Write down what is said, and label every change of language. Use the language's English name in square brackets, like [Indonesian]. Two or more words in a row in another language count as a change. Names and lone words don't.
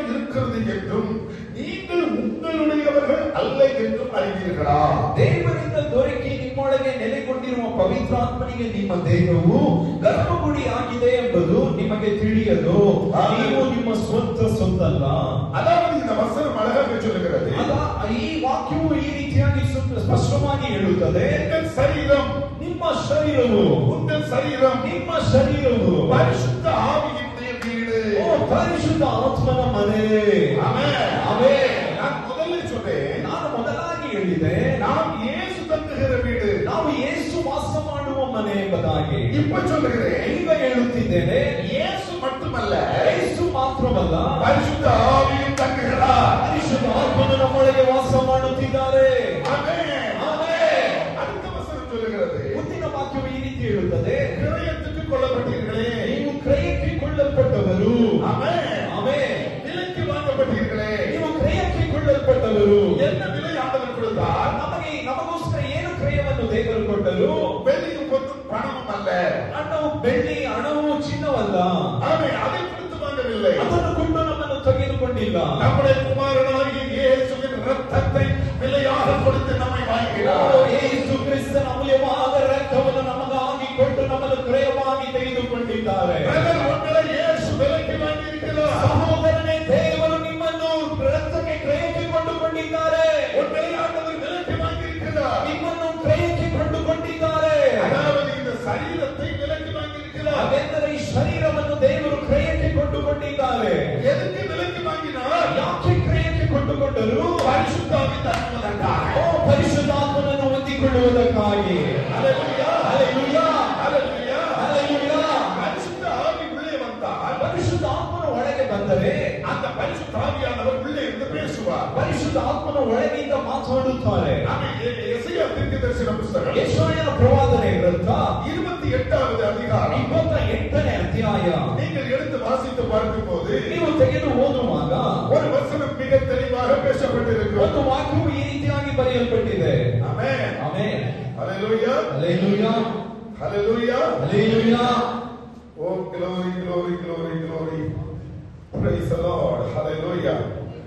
[Tamil] இருக்கிறது என்றும் நீங்கள் உங்களுடையவர்கள் அல்ல என்றும் அறிவீர்களா? [Kannada] ದೇವರಿಂದ ದೊರಕಿ ನಿಮ್ಮೊಳಗೆ ನೆಲೆಗೊಂಡಿರುವ ಪವಿತ್ರಾತ್ಮನಿಗೆ ನಿಮ್ಮ ದೇಹವು ಗರ್ಭಗುಡಿ ಆಗಿದೆ ಎಂಬುದು ನಿಮಗೆ ತಿಳಿಯದು. ನೀವು ನಿಮ್ಮ ಸ್ವಂತ ಸೊತ್ತಲ್ಲ. [Tamil] அதாவது இந்த வசனம் அழகாக சொல்லுகிறது. [Kannada] ಈ ವಾಕ್ಯವು ಈ ರೀತಿಯಾಗಿ ಸ್ಪಷ್ಟವಾಗಿ ಹೇಳುತ್ತದೆ. ನಿಮ್ಮ ಶರೀರವು ನಿಮ್ಮ ಶರೀರವು ಪರಿಶುದ್ಧ ಆವಿಯ வீடு. ಓ ಪರಿಶುದ್ಧ ಆತ್ಮನ ಮನೆ. ಆಮೆನ್ ಆಮೆನ್. ನಾನು ಮೊದಲಾಗಿ ಹೇಳಿದೆ, [Tamil] நாம் இயேசு தங்குகிற வீடு, [Kannada] ನಾವು ಯೇಸು ವಾಸ ಮಾಡುವ ಮನೆ ಎಂಬುದಾಗಿ. [Tamil] இப்ப சொல்லுகிறேன், [Kannada] ಈಗ ಹೇಳುತ್ತಿದ್ದೇನೆ, [Tamil] இயேசு மட்டுமல்ல, [Kannada] ಯೇಸು ಮಾತ್ರವಲ್ಲ, [Tamil] பரிசுத்த ஆவியு தங்குகிறார். [Kannada] ಪರಿಶುದ್ಧ ಆತ್ಮನು ನಮ್ಮೊಳಗೆ ವಾಸ ಮಾಡುತ್ತಿದ್ದಾರೆ. ಆಮೆನ್ ಆಮೆನ್. [Tamil] அடுத்த வசனம் சொல்லுகிறது, [Kannada] ಮುಂದಿನ ವಾಕ್ಯವು ಈ ರೀತಿ ಹೇಳುತ್ತದೆ, [Tamil] கிரயத்துக்கு கொள்ளப்பட்டீர்களே, [Kannada] ನೀವು ಕ್ರಯಕ್ಕೆ ಕೊಳ್ಳಲ್ಪಟ್ಟವರು. ಆಮೆನ್ ಆಮೆನ್. [Tamil] விலைக்கு வாங்கப்பட்டீர்களே, [Kannada] ನೀವು ಕ್ರಯಕ್ಕೆ ಕೊಳ್ಳಲ್ಪಟ್ಟವರು. [Tamil] என்ன விலை ஆண்டவர் கொடுத்தார்? [Kannada] ನಮಗೋಸ್ಕರ ಏನು ಕ್ರಯವನ್ನು ದೇವರು ಕೊಟ್ಟರು? [Tamil] ಬೆಳ್ಳಿಯು பொன்னும் பணமும் அல்ல. [Kannada] ಹಣವು ಬೆಳ್ಳಿ, ಹಣವು ಚಿನ್ನವಲ್ಲ. [Tamil] ஆமென். அதை கொடுத்து வாங்கவில்லை. [Kannada] ಅದನ್ನು ಕೊಟ್ಟು ನಮ್ಮನ್ನು ತೆಗೆದುಕೊಂಡಿಲ್ಲ. [Tamil] நம்முடைய குமாரனாகிய இயேசுவின் இரத்தத்தை விலையாக கொடுத்து நம்மை வாங்கினார். [Kannada] ಯೇಸು ಕ್ರಿಸ್ತನ ಅಮೂಲ್ಯವಾದ ರಕ್ತವನ್ನು ನಮಗಾಗಿ ಕೊಟ್ಟು ನಮ್ಮನ್ನು ಕ್ರಯವಾಗಿ ತೆಗೆದುಕೊಂಡಿದ್ದಾರೆ. [Tamil] உங்களை இயேசு விலைக்கு வாங்கியிருக்கிறார். [Kannada] ಸಹೋದರನೇ, ದೇವರು ನಿಮ್ಮನ್ನು ರಕ್ತಕ್ಕೆ ಕ್ರಯಕ್ಕೆ ಕೊಂಡುಕೊಂಡಿದ್ದಾರೆ. [Tamil] உங்களை ஆண்டவர் விலைக்கு வாங்கியிருக்கிறார். [Kannada] ನಿಮ್ಮನ್ನು ಕ್ರಯಕ್ಕೆ ಕೊಂಡುಕೊಂಡಿದ್ದಾರೆ. [Tamil] அதாவது இந்த சரீரத்தை விலைக்கு வாங்கியிருக்கிறார். [Kannada] ಅವೆಂದರೆ ಈ ಶರೀರವನ್ನು ದೇವರು ಕ್ರಯಕ್ಕೆ ಕೊಂಡುಕೊಂಡಿದ್ದಾರೆ. [Tamil] எதுக்கு விலைக்கு வாங்கினார்? [Kannada] ಯಾಕೆ ಕ್ರಯಕ್ಕೆ ಕೊಂಡುಕೊಂಡರು? [Tamil] பரிசுத்தாவி தருவதற்காக. [Kannada] ಓ ಪರಿಶುದ್ಧಾತ್ಮನನ್ನು ಹೊಂದಿಕೊಳ್ಳುವುದಕ್ಕಾಗಿ. [Tamil] ஹல்லேலூயா [Kannada] ಹಲ್ಲೆಲೂಯಾ, [Tamil] ஹல்லேலೂயா [Kannada] ಹಲ್ಲೆಲೂಯಾ. [Tamil] பரிசுத்த ஆவி உள்ளே வந்தால், [Kannada] ಪರಿಶುದ್ಧ ಆತ್ಮನ ಒಳಗೆ ಬಂದರೆ [Tamil] அந்த பரிசுத்த ஆவியானவர் உள்ளே இருந்து பேசுவார். [Kannada] ಪರಿಶುದ್ಧ ಆತ್ಮನ ಒಳಗಿಂದ ಮಾತನಾಡುತ್ತಾರೆ. [Tamil] எசையா தீர்க்கதரிசன புத்தகம் [Kannada] ಯೆಶಾಯನ ಪ್ರವಾದನೆ ಗ್ರಂಥ [Tamil] 28வது அதிகாரம் [Kannada] 28ನೇ ಅಧ್ಯಾಯ [Tamil] நீங்கள் எடுத்து வாசித்து பார்க்கும்போது [Kannada] ನೀವು ತೆಗೆದು ಓದುವಾಗ [Tamil] ஒரு வசனம் மிக தெளிவாக பேசப்பட்டிருக்கிறது. [Kannada] ಒಂದು ವಾಕ್ಯವು ಈ ರೀತಿಯಾಗಿ ಬರೆಯಲ್ಪಟ್ಟಿದೆ. [Tamil] ஆமென் [Kannada] ಆಮೆನ್. [Tamil] ஹல்லேலூயா [Kannada] ಹಲ್ಲೆಲೂಯಾ, [Tamil] ஹல்லேலூயா [Kannada] ಹಲ್ಲೆಲೂಯಾ. [English] Oh glory glory glory glory. Praise the Lord. Hallelujah.